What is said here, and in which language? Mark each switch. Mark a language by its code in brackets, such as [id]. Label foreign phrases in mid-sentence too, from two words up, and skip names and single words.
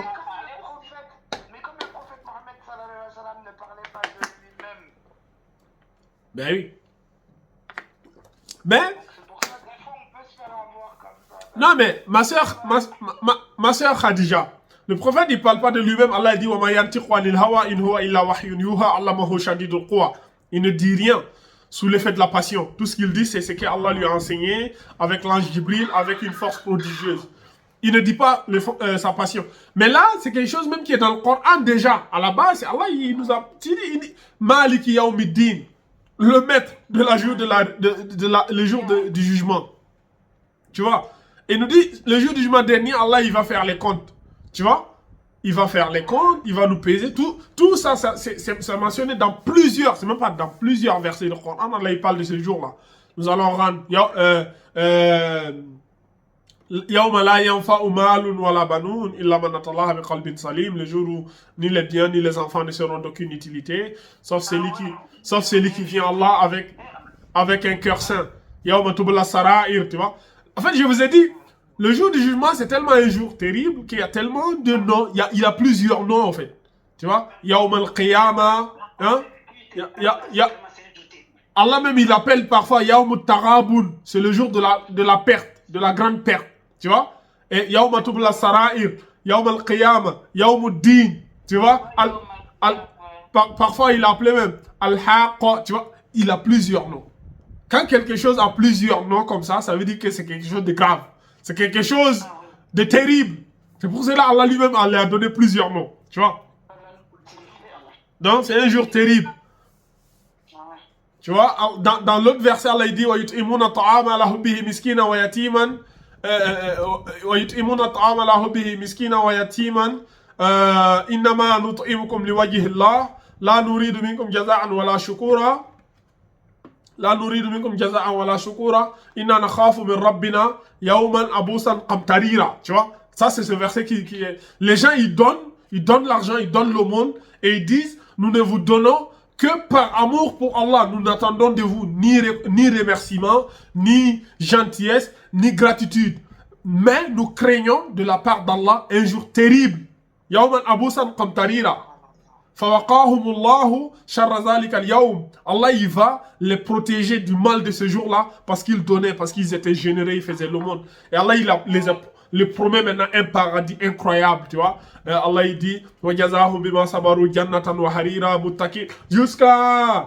[fr] Mais comme le prophète Mohammed [ar] صلى الله عليه وسلم [fr] ne parlait pas de lui-même. Ben oui. Mais, C'est pour ça que des fois on peut se faire avoir comme ça. non mais, ma soeur Khadija, le prophète il parle pas de lui-même. Allah dit [ar] وما ينطق عن الهوى إن هو إلا وحي يوحى علمه شديد القوى. [fr] Il ne dit rien sous l'effet de la passion. Tout ce qu'il dit, c'est ce qu'Allah lui a enseigné avec l'ange Jibril, avec une force prodigieuse. Il ne dit pas sa passion. Mais là, c'est quelque chose même qui est dans le Coran déjà. À la base, Allah, il nous a dit [ar] مالك يوم الدين, [fr] le maître de la jour le jour du jugement. Tu vois? Et il nous dit, le jour du jugement dernier, Allah, il va faire les comptes. Tu vois? Il va faire les comptes, il va nous peser. Tout ça, c'est mentionné dans plusieurs, c'est même pas dans plusieurs versets du Coran. Allah, il parle de ce jour-là. Nous allons rendre [ar] يوم لا ينفع مال ولا بنون إلا من أتى الله بقلب سليم, [fr] le jour où ni les biens ni les enfants ne seront d'aucune utilité, sauf celui qui vient à Allah avec un cœur saint. [ar] يوم تبلى السرائر, [fr] tu vois. En fait, je vous ai dit, le jour du jugement, c'est tellement un jour terrible qu'il y a tellement de noms. Il y a plusieurs noms, en fait. Tu vois? [ar] يوم القيامة. [fr] Hein? Allah même, il appelle parfois [ar] يوم التغابن. [fr] C'est le jour de la perte, de la grande perte. Tu vois? Et [ar] يوم تبلى السرائر. يوم القيامة. يوم الدين. [fr] Tu vois? Parfois, il appelait même Al-Haqqa. Tu vois? Il a plusieurs noms. Quand quelque chose a plusieurs noms comme ça veut dire que c'est quelque chose de grave. C'est quelque chose de terrible. C'est pour cela Allah lui-même lui a donné plusieurs noms. Tu vois? Donc, c'est un jour terrible. Tu vois? Dans l'autre verset, Allah dit [ar] وَيُطْعِمُونَ الطَّعَامَ عَلَى حُبِّهِ مِسْكِينًا وَيَتِيمًا وَيُطْعِمُونَ الطَّعَامَ عَلَى حُبِّهِ مِسْكِينًا وَيَتِيمًا إِنَّمَا نُطْعِمُكُمْ لِوَجْهِ اللَّهِ لَا نُرِيدُ مِنكُمْ جَزَاءً وَلَا شُكُورًا لا نريد منكم جزاء ولا شكورا إنا نخاف من ربنا يوما عبوسا قمطريرا. [fr] Tu vois, ça c'est ce verset qui est... Les gens ils donnent l'argent, ils donnent l'aumône et ils disent nous ne vous donnons que par amour pour Allah. Nous n'attendons de vous ni remerciement, ni gentillesse, ni gratitude. Mais nous craignons de la part d'Allah un jour terrible. [ar] يوما عبوسا قمطريرا. [fr] Allah il va les protéger du mal de ce jour-là parce qu'ils donnaient, parce qu'ils étaient généreux, ils faisaient l'aumône. Et Allah il les promet maintenant un paradis incroyable, tu vois. Allah il dit jusqu'à...